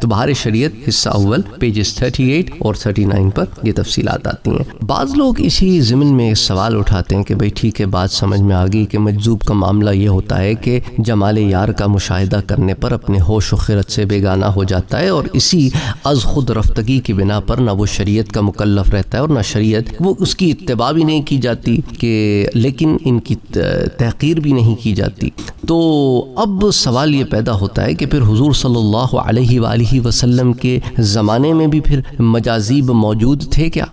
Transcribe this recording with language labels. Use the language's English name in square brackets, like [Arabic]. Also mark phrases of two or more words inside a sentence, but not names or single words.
[Urdu] تو بہار شریعت حصہ اول پیجز 38 اور 39 پر یہ تفصیلات آتی ہیں۔ بعض لوگ اسی ضمن میں سوال اٹھاتے ہیں کہ بھئی ٹھیک ہے، بات سمجھ میں آ گئی کہ مجذوب کا معاملہ یہ ہوتا ہے کہ جمال یار کا مشاہدہ کرنے پر اپنے ہوش و خرد سے بیگانہ ہو جاتا ہے، اور اسی از خود رفتگی کی بنا پر نہ وہ شریعت کا مکلف رہتا ہے اور نہ شریعت وہ اس کی اتباع بھی نہیں کی جاتی، کہ لیکن ان کی تحقیر بھی نہیں کی جاتی۔ تو اب سوال یہ پیدا ہوتا ہے کہ پھر حضور [Arabic] صلی اللہ علیہ وآلہ وسلم [Urdu] کے زمانے میں بھی پھر مجاذیب موجود تھے کیا؟